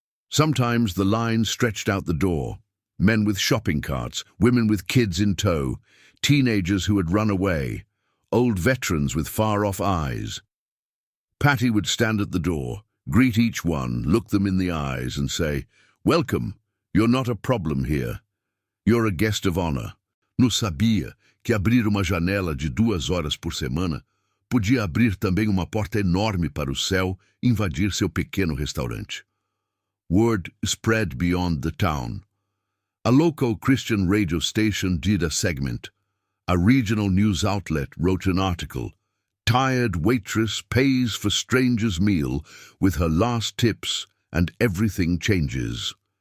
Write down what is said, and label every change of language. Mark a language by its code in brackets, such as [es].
[en] Sometimes the line stretched out the door. Men with shopping carts, women with kids in tow, teenagers who had run away, old veterans with far-off eyes. Patty would stand at the door, greet each one, look them in the eyes and say, "Welcome, you're not a problem here. You're a guest of honor." [pt] Não sabia que abrir uma janela de 2 horas por semana podia abrir também uma porta enorme para o céu e invadir seu pequeno restaurante. [en] Word spread beyond the town. A local Christian radio station did a segment. A regional news outlet wrote an article. Tired waitress pays for stranger's meal with her last tips and everything changes.